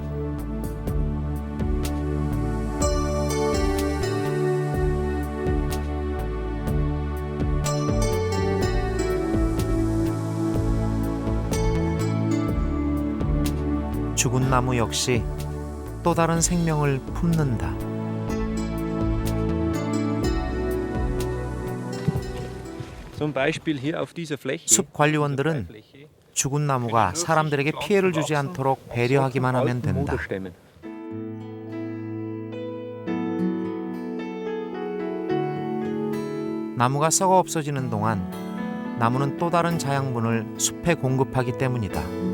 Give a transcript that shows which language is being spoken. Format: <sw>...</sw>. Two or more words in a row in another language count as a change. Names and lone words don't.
<ko>죽은 나무 역시 또 다른 생명을 품는다.</ko> <de>Zum Beispiel hier auf dieser Fläche.</de> <ko>숲 관리원들은 죽은 나무가 사람들에게 피해를 주지 않도록 배려하기만 하면 된다. Moderstämmen. 나무가 썩어 없어지는 동안 나무는 또 다른 자양분을 숲에 공급하기 때문이다.</ko>